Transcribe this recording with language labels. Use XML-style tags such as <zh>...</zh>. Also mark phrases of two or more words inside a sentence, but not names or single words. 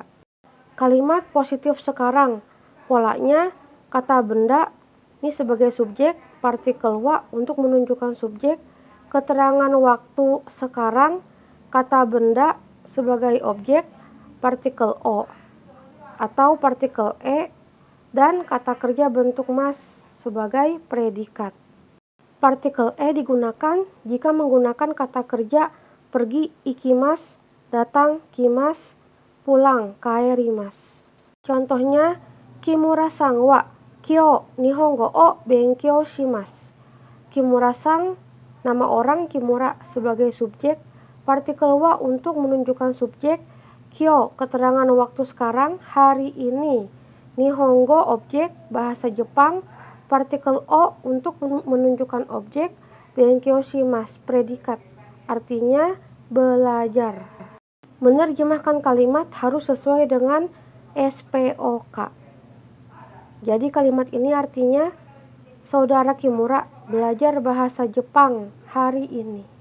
<id>Kalimat positif sekarang, polanya kata benda ini sebagai subjek, partikel wa untuk menunjukkan subjek, keterangan waktu sekarang, kata benda sebagai objek, partikel o atau partikel e, dan kata kerja bentuk mas sebagai predikat. Partikel e digunakan jika menggunakan kata kerja pergi ikimasu, datang kimasu, pulang kaerimasu.</id> <ja>Contohnya, 木村さんは今日日本語を勉強します. Kimura-san,</ja> <id>nama orang Kimura sebagai subjek, partikel wa untuk menunjukkan subjek, kyou keterangan waktu sekarang, hari ini, nihongo objek, bahasa Jepang, partikel o untuk menunjukkan objek,</id> <ja>勉強します</ja> <id>predikat, artinya belajar. Menerjemahkan kalimat harus sesuai dengan SPOK. Jadi kalimat ini artinya, saudara Kimura belajar bahasa Jepang hari ini.</id>